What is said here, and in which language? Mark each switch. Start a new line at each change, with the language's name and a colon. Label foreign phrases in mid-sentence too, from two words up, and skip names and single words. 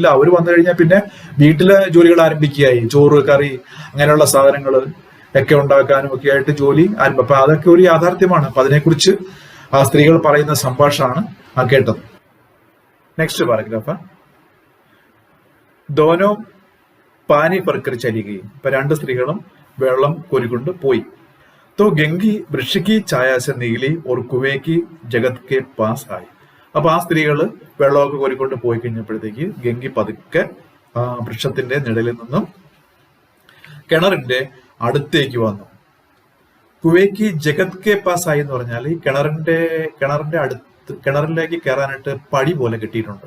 Malayalam: അവർ വന്നു കഴിഞ്ഞാൽ പിന്നെ വീട്ടിലെ ജോലികൾ ആരംഭിക്കുകയായി. ചോറ്, കറി, അങ്ങനെയുള്ള സാധനങ്ങൾ ഒക്കെ ഉണ്ടാക്കാനും ഒക്കെ ആയിട്ട് ജോലി ആരംഭിക്കും. അപ്പൊ അതൊക്കെ ഒരു യാഥാർത്ഥ്യമാണ്. അപ്പൊ അതിനെക്കുറിച്ച് ആ സ്ത്രീകൾ പറയുന്ന സംഭാഷണമാണ് ആ കേട്ടത്.
English: next paragraph.
Hindi: दोनों पानी भरकर
Malayalam: ചലിക്കുകയും. ഇപ്പൊ രണ്ട് സ്ത്രീകളും വെള്ളം കോരിക്കൊണ്ട് പോയി.
Hindi: तो गंगी वृक्ष की छाया से निकली और कुएं की जगत के पास आई.
Malayalam: അപ്പൊ ആ സ്ത്രീകള് വെള്ളമൊക്കെ കോരിക്കൊണ്ട് പോയി കഴിഞ്ഞപ്പോഴത്തേക്ക് ഗംഗി പതുക്കെ ആ വൃക്ഷത്തിന്റെ നിഴലിൽ നിന്നും കിണറിന്റെ അടുത്തേക്ക് വന്നു.
Hindi: कुएँ की जगत के पास आई
Malayalam: എന്ന് പറഞ്ഞാൽ ഈ കിണറിന്റെ അടുത്ത് കിണറിലേക്ക് കയറാനായിട്ട് പടി പോലെ കെട്ടിയിട്ടുണ്ട്.